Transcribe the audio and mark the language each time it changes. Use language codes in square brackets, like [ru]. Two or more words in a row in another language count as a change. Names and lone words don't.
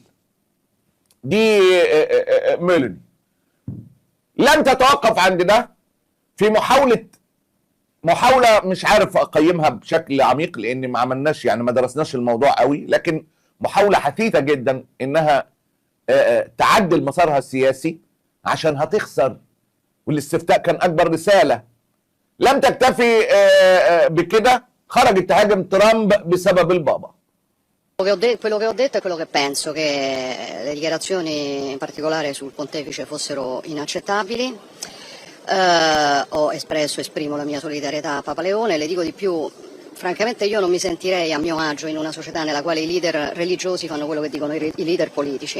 [ar] دي ميلوني لن تتوقف عند ده في محاولة مش عارف أقيمها بشكل عميق لأن ما عملناش، يعني ما درسناش الموضوع قوي، لكن محاولة حثيثة جدا إنها تعدل مسارها السياسي عشان هتخسر. والاستفتاء كان اكبر رساله. لم تكتفي بكده، خرجت تهاجم ترامب بسبب البابا. [it] Quello che ho detto è quello che penso, che le dichiarazioni in particolare sul pontefice fossero inaccettabili. Ho esprimo la mia solidarietà a Papa Leone. Le dico di più, francamente io non mi sentirei a mio agio in una società nella quale i leader religiosi fanno quello che dicono i leader politici.